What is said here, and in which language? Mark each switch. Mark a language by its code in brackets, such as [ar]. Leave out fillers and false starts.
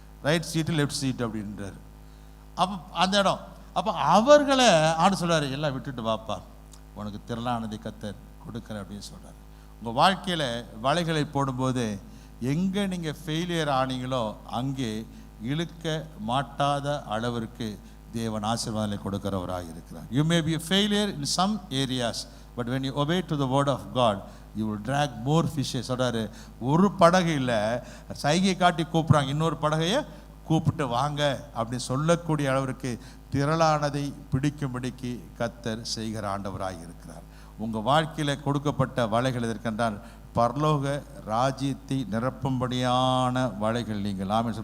[ta] Right சீட்டு left சீட்டு அப்படின்றார். அப்போ அந்த இடம், அப்போ அவர்களை ஆண்டு சொல்கிறார், எல்லாம் விட்டுட்டு வாப்பா, உனக்கு திரளானதை கர்த்தர் கொடுக்குற அப்படின்னு சொல்கிறார். உங்கள் வாழ்க்கையில் வலைகளை போடும்போது எங்கே நீங்கள் ஃபெயிலியர் ஆனீங்களோ அங்கே இழுக்க மாட்டாத அளவிற்கு தேவன் ஆசீர்வாதங்களை கொடுக்கிறவராக இருக்கிறார். [en] You may be a failure in some areas, but when you obey to the word of God, you will drag more fishes. [ta] சொல்றாரு, ஒரு படகு இல்லை, சைகை காட்டி கூப்பிட்றாங்க, இன்னொரு படகையை கூப்பிட்டு வாங்க அப்படி சொல்லக்கூடிய அளவிற்கு திரளானதை பிடிக்கும்படிக்கு கர்த்தர் செய்கிற ஆண்டவராக இருக்கிறார். உங்கள் வாழ்க்கையில் கொடுக்கப்பட்ட வலைகள் எதற்கென்றால் பரலோக ராஜ்யத்தை நிரப்பும்படியான வலைகள். நீங்கள் ஆமென்.